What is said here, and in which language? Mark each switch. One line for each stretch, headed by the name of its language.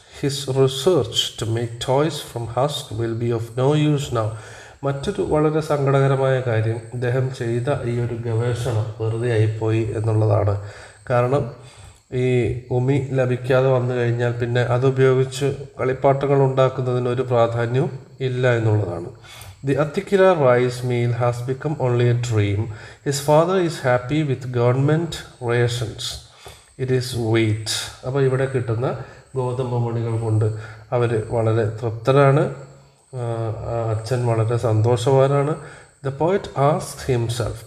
English: His research to make toys from husk will be of no use now.
Malayalam: മറ്റൊരു വളരെ സങ്കടകരമായ കാര്യം, ഇദ്ദേഹം ചെയ്ത ഈ ഒരു ഗവേഷണം വെറുതെ ആയിപ്പോയി എന്നുള്ളതാണ്. കാരണം ഈ ഉമി ലഭിക്കാതെ വന്നു കഴിഞ്ഞാൽ പിന്നെ അതുപയോഗിച്ച് കളിപ്പാട്ടങ്ങൾ ഉണ്ടാക്കുന്നതിനൊരു പ്രാധാന്യവും ഇല്ല എന്നുള്ളതാണ്.
English: The Atikira rice meal has become only a dream. His father is happy with government rations. It is wheat.
Malayalam: അപ്പോൾ ഇവിടെ കിട്ടുന്ന ഗോതമ്പ് മണികൾ കൊണ്ട് അവർ വളരെ തൃപ്തരാണ്. അച്ഛൻ വളരെ സന്തോഷവാനാണ്.
English: The poet asked himself.